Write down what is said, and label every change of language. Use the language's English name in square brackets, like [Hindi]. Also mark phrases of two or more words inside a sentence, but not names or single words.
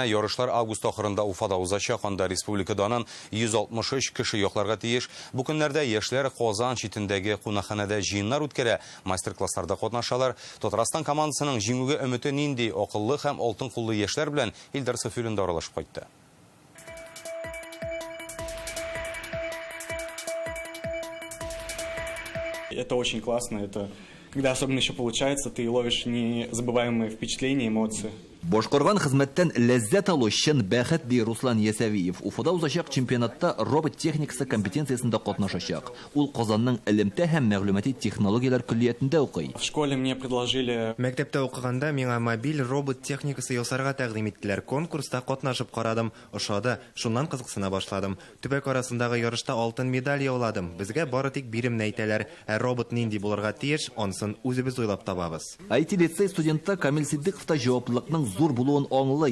[Tatar] Ярышлар август ахырында Уфада узачак. Анда республикадан 163 кеше якларга тиеш. Бу көннәрдә яшьләр Казан читендәге кунакханәдә җыеннар үткәрә, мастер-классларда катнашалар. Татарстан командасының җиңүгә өмете нинди? Акыллы һәм алтын куллы яшьләр белән Илдар Сафиуллин да аралашып кайтты. [Russian] Это очень классно, это когда особенно еще получается, ты ловишь незабываемые впечатления, эмоции. [Tatar] Башкарган хезмәттән ләззәт алу өчен бәхет ди Руслан Ясавиев. Уфада узачак чемпионатта робот техникасы компетенциясында катнашачак. Ул Казанның элемтә һәм мәгълүмати технологиялар көллиятендә укый. [Russian] В школе мне предложили... [Tatar] Мәктәптә укыганда миңа мобиль робот техникасы ясарга тәкъдим иттеләр. Конкурста катнашып карадым, ошады. Шуннан кызыксына башладым. Төбәк арасындагы ярышта алтын медаль яуладым. Безгә бары тик биремне әйтәләр. Робот нинди булырга тиеш, анысын үзебез уйлап табабыз. IT-лицей студенты Камил Сиддиков та җаваплылыкның зур булуын аңлый.